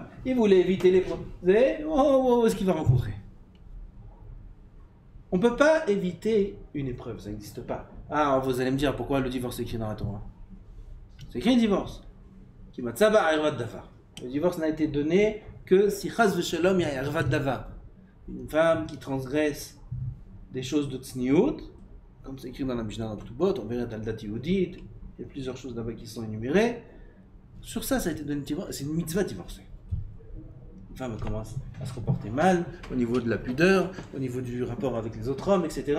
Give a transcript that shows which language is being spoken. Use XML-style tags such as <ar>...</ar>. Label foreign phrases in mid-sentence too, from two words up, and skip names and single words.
<fr>Il voulait éviter les problèmes. Est-ce qu'il va rencontrer? On ne peut pas éviter une épreuve, ça n'existe pas. Ah, vous allez me dire pourquoi le divorce est écrit dans la Torah. C'est écrit un divorce. Le divorce n'a été donné que si</fr> <he>חס ושלום</he> <fr>ya</fr> <he>ערוות דבר.</he> <fr>Une femme qui transgresse des choses de tzniut, comme c'est écrit dans la Mishnah dans Ketubot, on verra dans le Dati Yehudit, il y a plusieurs choses là-bas qui sont énumérées. Sur ça, ça a été donné divorce, c'est une mitzvah divorcée. Une femme commence à se comporter mal au niveau de la pudeur, au niveau du rapport avec les autres hommes, etc.</fr>